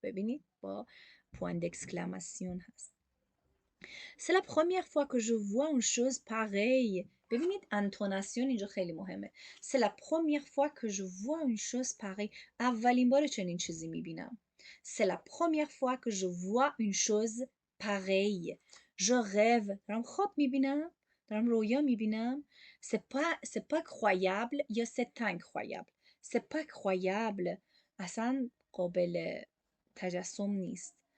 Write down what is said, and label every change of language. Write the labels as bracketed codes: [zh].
[fa] ببینید با point d'exclamation هست. [fr] C'est la première fois que je vois une chose pareille. [fa] ببینید انتوناسیون اینجا خیلی مهمه. [fr] C'est la première fois que je vois une chose pareille. [fa] اولین بار چنین چیزی میبینم. [fr] C'est la première fois que je vois une chose pareille. Je rêve. [fa] دارم خواب میبینم. دارم رویا میبینم. [fr] C'est pas croyable یا c'est incroyable. C'est pas croyable. اصلا [fa] قابل تجسم نیست.